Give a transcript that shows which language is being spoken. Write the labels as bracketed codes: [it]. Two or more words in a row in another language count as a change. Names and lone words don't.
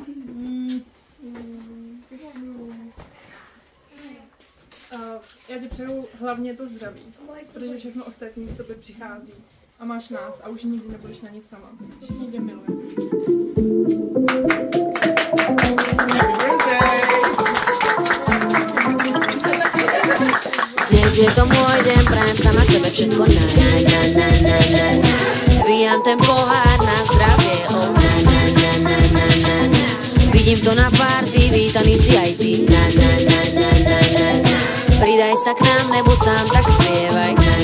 [cs] Já ti přeju hlavně to zdraví, protože všechno ostatní k tobě přichází. A máš nás a už nikdy nebudeš na nic sama. Všichni tě milujeme. [sk] Dnes je to môj deň, prajem sama sebe všetko na. Dvíjam ten pohár na zdravie, oh. Vidím to na party, vítaný si aj ty. Pridaj sa k nám, nebuď sám, tak spievaj.